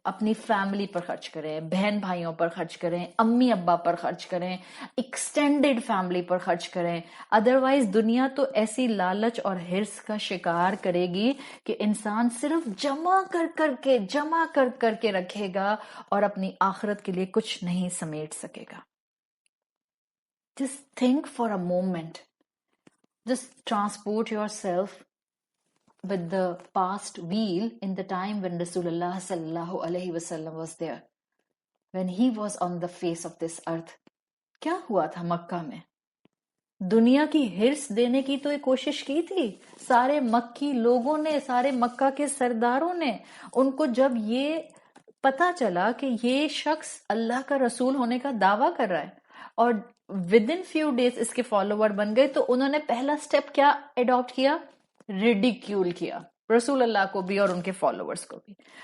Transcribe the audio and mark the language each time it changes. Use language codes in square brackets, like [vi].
[ur] اپنی فیملی پر خرچ کریں، بہن بھائیوں پر خرچ کریں، امی ابا پر خرچ کریں، ایکسٹینڈڈ فیملی پر خرچ کریں. ادروائز دنیا تو ایسی لالچ اور حرص کا شکار کرے گی کہ انسان صرف جمع کر کے رکھے گا اور اپنی آخرت کے لیے کچھ نہیں سمیٹ سکے گا. [en] Just think for a moment. Just transport yourself with the past wheel in the time when Rasulullah sallallahu alaihi wasallam was there, when he was on the face of this earth. [ur] کیا ہوا تھا مکہ میں؟ دنیا کی حرص دینے کی تو ایک کوشش کی تھی سارے مکی لوگوں نے، سارے مکہ کے سرداروں نے. ان کو جب یہ پتا چلا کہ یہ شخص اللہ کا رسول ہونے کا دعویٰ کر رہا ہے اور [en] within few days [ur] اس کے فالوور بن گئے، تو انہوں نے پہلا سٹیپ کیا اڈاپٹ کیا؟ ریڈیکیول کیا رسول اللہ کو بھی اور ان کے فالوورز کو بھی.